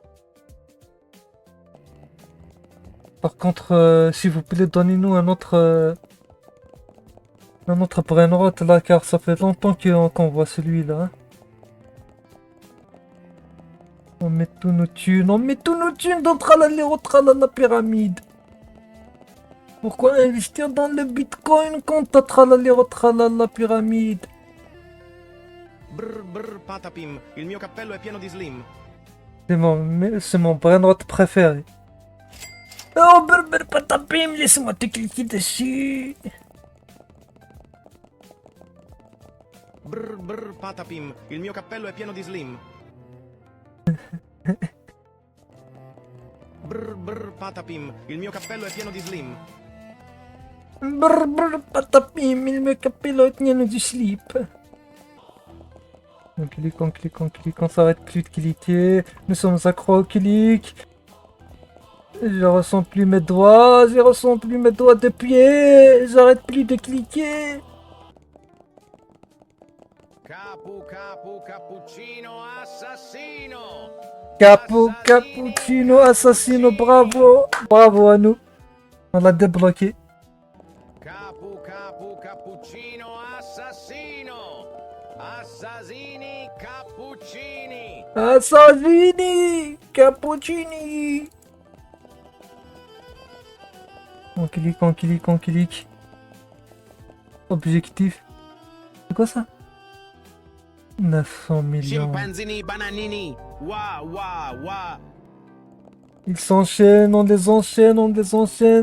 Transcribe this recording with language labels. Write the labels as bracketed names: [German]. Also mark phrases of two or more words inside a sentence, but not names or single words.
[French] Par contre, s'il vous plaît, donnez-nous un autre brainrot là, car ça fait longtemps qu'on voit celui-là. Hein. On met tous nos thunes dans Tralala Pyramide. Pourquoi investir dans le bitcoin quand t'as Tralala Pyramide? [Italian] Brr brr patapim, il mio cappello è pieno di slim. [French] C'est mon brainrot préféré. Oh, brr patapim, laisse-moi te cliquer dessus. [Italian] Brr brr patapim, il mio cappello è pieno di slim. Brr brr patapim, il mio cappello è pieno di slim. Brr patapim, il mio cappello è pieno di slip. [French] On clique, on s'arrête plus de cliquer. Nous sommes accro au clic. Je ressens plus mes doigts, de pied. J'arrête plus de cliquer. [Italian] Cappuccino assassino. Cappuccino assassino, bravo. [French] Bravo à nous. On l'a débloqué. [Italian] Cappuccino assassino. Assassini cappuccini. Assassini cappuccini. [French] On clique. Objectif. C'est quoi ça? 900 millions. [Italian] Scimpanzini bananini. Wa wa wa. [French] Ils s'enchaînent, on les enchaîne.